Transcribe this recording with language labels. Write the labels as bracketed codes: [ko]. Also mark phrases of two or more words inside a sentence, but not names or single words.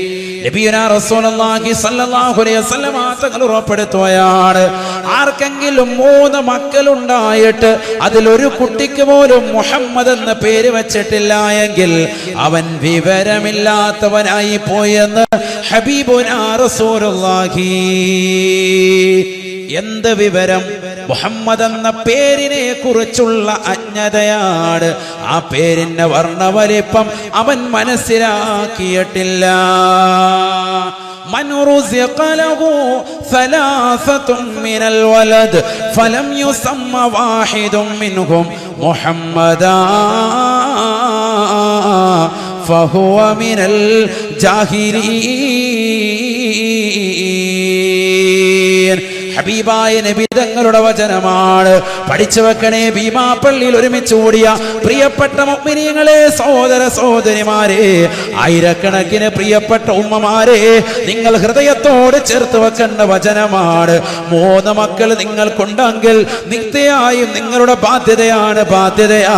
[ar] نبينا رسول الله صلى الله عليه وسلم [ml] തങ്ങൾ ഉറപ്പെടുത്തുകയാണ്, ആർക്കെങ്കിലും 3 മക്കളുണ്ടായിട്ട് അതിലൊരു കുട്ടിക്ക് പോലും മുഹമ്മദ് എന്ന പേര് വെച്ചിട്ടില്ല എങ്കിൽ അവൻ വിവരമില്ലാത്തവനായി പോയെന്ന് [ar] حبيبنا رسول الله. [ml] എന്ത് വിവരം? മുഹമ്മദ് എന്ന പേരിനെ കുറിച്ചുള്ള അജ്ഞതയാണ്. ആ പേരിന്റെ വർണ്ണവലിപ്പം അവൻ മനസ്സിലാക്കിയിട്ടില്ല. [ar] من رزق له 3 من الولد فلم يسم واحد منهم محمدا فهو من الجاهلين. [ml] ഹബീബായ നബി തങ്ങളുടെ വചനമാണ്. പഠിച്ചു വെക്കണേ. ഭീമാപ്പള്ളിയിൽ ഒരുമിച്ച് കൂടിയ പ്രിയപ്പെട്ട മുഅ്മിനീങ്ങളെ, സഹോദര സഹോദരിമാരെ, ആയിരക്കണക്കിന് പ്രിയപ്പെട്ട ഉമ്മമാരെ, നിങ്ങൾ ഹൃദയത്തോട് ചേർത്ത് വെക്കേണ്ട വചനമാണ്. 3 മക്കൾ നിങ്ങൾക്കുണ്ടെങ്കിൽ നിത്യമായും നിങ്ങളുടെ ബാധ്യതയാ.